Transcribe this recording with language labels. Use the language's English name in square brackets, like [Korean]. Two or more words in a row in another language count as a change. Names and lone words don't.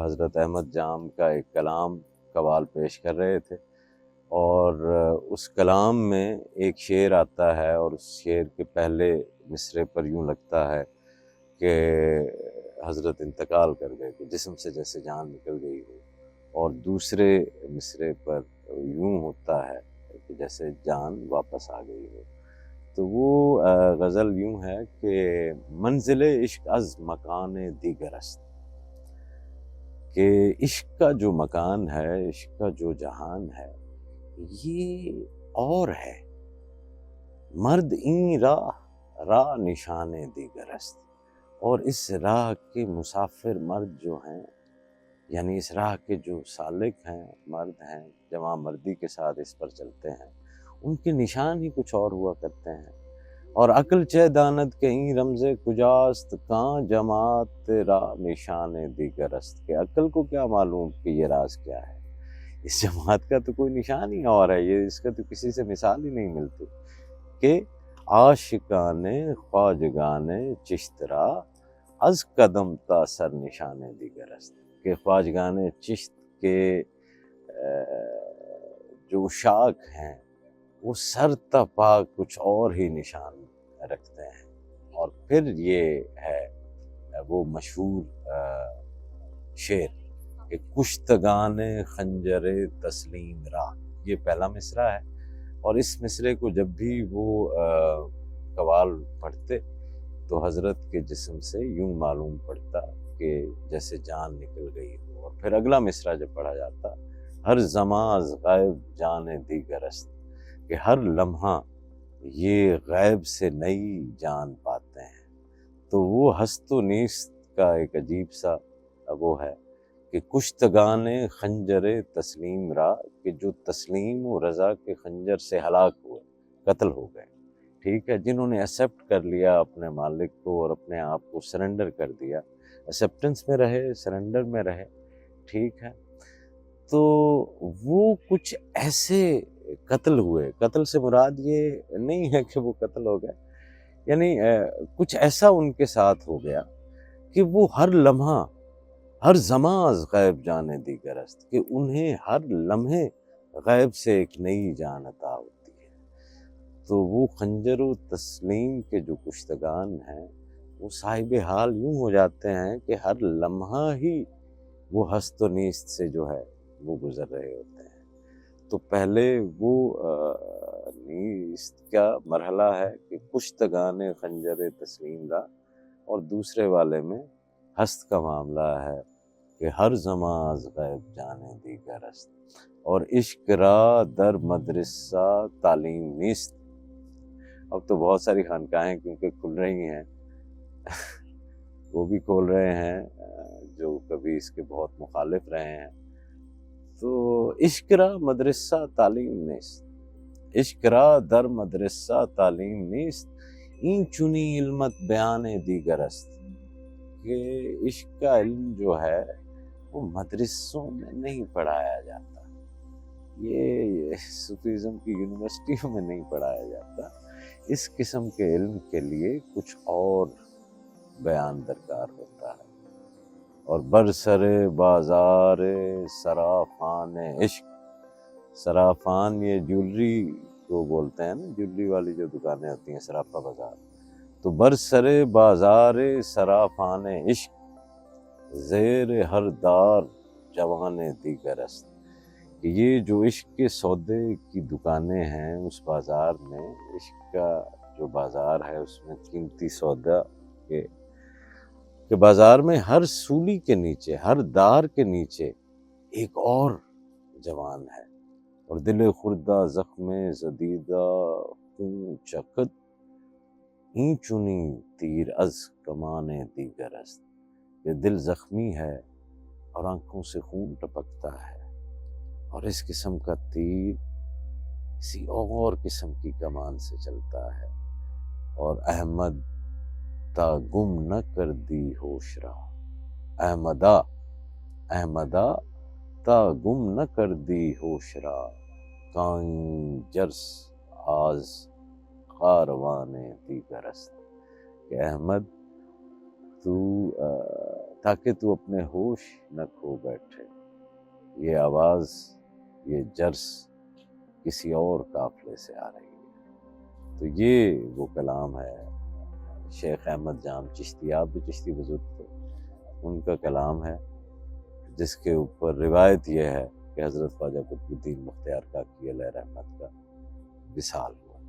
[Urdu] حضرت احمد جام کا ایک کلام قوال پیش کر رہے تھے، اور اس کلام میں ایک شعر آتا ہے، اور اس شعر کے پہلے مصرے پر یوں لگتا ہے کہ حضرت انتقال کر گئے کہ جسم سے جیسے جان نکل گئی ہو، اور دوسرے مصرے پر یوں ہوتا ہے کہ جیسے جان واپس آ گئی ہو۔ تو وہ غزل یوں ہے کہ [Persian] منزل عشق از مکان دیگر است، [Urdu] کہ عشق کا جو مکان ہے، عشق کا جو جہان ہے، یہ اور ہے۔ [Persian] مرد این راہ نشان دیگر است، [Urdu] اور اس راہ کے مسافر مرد جو ہیں، یعنی اس راہ کے جو سالک ہیں، مرد ہیں، جمع مردی کے ساتھ اس پر چلتے ہیں، ان کے نشان ہی کچھ اور ہوا کرتے ہیں۔ [Persian] اور عقل چہ داند کہ این رمز کجاست، کاں جماعت راہ نشان دیگر است، [Urdu] کہ عقل کو کیا معلوم کہ یہ راز کیا ہے، اس جماعت کا تو کوئی نشان ہی اور ہے، یہ اس کا تو کسی سے مثال ہی نہیں ملتی کہ [Persian] عاشقان خواجگان چشت را از قدم تا سر نشان دیگر است، [Urdu] کہ خواجگان چشت کے جو عشاق ہیں وہ سر تا پا کچھ اور ہی نشان رکھتے ہیں۔ اور پھر یہ ہے وہ مشہور شعر کہ [Persian] کشتگان خنجر تسلیم راہ، [Urdu] یہ پہلا مصرع ہے، اور اس مصرے کو جب بھی وہ قوال پڑھتے تو حضرت کے جسم سے یوں معلوم پڑتا کہ جیسے جان نکل گئی ہو۔ اور پھر اگلا مصرع جب پڑھا جاتا، [Persian] ہر زماں از غیب جان دیگر است، [Urdu] کہ ہر لمحہ یہ غیب سے نئی جان پاتے ہیں۔ تو وہ ہست و نیست کا ایک عجیب سا وہ ہے کہ [Persian] کشتگان خنجر تسلیم را، [Urdu] کہ جو تسلیم و رضا کے خنجر سے ہلاک ہوئے، قتل ہو گئے، ٹھیک ہے، جنہوں نے ایکسیپٹ کر لیا اپنے مالک کو اور اپنے آپ کو سرنڈر کر دیا، ایکسیپٹنس میں رہے، سرنڈر میں رہے، ٹھیک ہے، تو وہ کچھ ایسے قتل ہوئے۔ قتل سے مراد یہ نہیں ہے کہ وہ قتل ہو گئے، یعنی کچھ ایسا ان کے ساتھ ہو گیا کہ وہ ہر لمحہ، [Persian] ہر زماں از غیب جان دیگر است، [Urdu] کہ انہیں ہر لمحے غیب سے ایک نئی جان عطا ہوتی ہے۔ تو وہ خنجر و تسلیم کے جو کشتگان ہیں، وہ صاحب حال یوں ہو جاتے ہیں کہ ہر لمحہ ہی وہ ہست و نیست سے جو ہے وہ گزر رہے ہوتے ہیں۔ تو پہلے وہ نیست کا مرحلہ ہے کہ [Persian] کشتگان خنجر تسلیم را، [Urdu] اور دوسرے والے میں ہست کا معاملہ ہے کہ [Persian] ہر زماں از غیب جانے دیگر است، [Urdu] اور [Persian] عشق را در مدرسہ تعلیم نیست۔ [Urdu] اب تو بہت ساری خانقاہیں کیونکہ کھل رہی ہیں وہ بھی کھول رہے ہیں جو کبھی اس کے بہت مخالف رہے ہیں۔ [Persian] تو عشق را مدرسہ تعلیم نیست، عشق را در مدرسہ تعلیم نیست، این چنی علمت بیان دیگر است، [Urdu] کہ عشق کا علم جو ہے وہ مدرسوں میں نہیں پڑھایا جاتا، یہ صوفیزم کی یونیورسٹیوں میں نہیں پڑھایا جاتا، اس قسم کے علم کے لیے کچھ اور بیان درکار ہوتا ہے۔ اور [Persian] برسر بازار صرافان عشق، [Urdu] صرافان یہ جولری کو بولتے ہیں نا، جولری والی جو دکانیں ہوتی ہیں، صرافہ بازار، تو [Persian] برسر بازار صرافان عشق، زیر ہر دار جوان دیگر است، [Urdu] کہ یہ جو عشق کے سودے کی دکانیں ہیں، اس بازار میں، عشق کا جو بازار ہے اس میں قیمتی سودا کہ بازار میں ہر سولی کے نیچے، ہر دار کے نیچے ایک اور جوان ہے، اور [Persian] دل خوردہ زخم زدیدہ خون چکد این چنی تیر از کمان دیگر است. [Urdu] یہ دل زخمی ہے اور آنکھوں سے خون ٹپکتا ہے، اور اس قسم کا تیر کسی اور قسم کی کمان سے چلتا ہے. [Persian] اور احمد تا گم نہ کر دی ہوش را، احمدا تا گم نہ کر دی ہوش را، کائیں جرس آز کاروان دیگر است. [Urdu] کہ احمد تو تاکہ تو اپنے ہوش نہ کھو بیٹھے، یہ آواز، یہ جرس کسی اور قافلے سے آ رہی ہے. تو یہ وہ کلام ہے شیخ احمد جام چشتی، آپ بھی چشتی بزرگ تھے، ان کا کلام ہے جس کے اوپر روایت یہ ہے کہ حضرت خواجہ قطب الدین بختیار کاکی علیہ رحمت کا وصال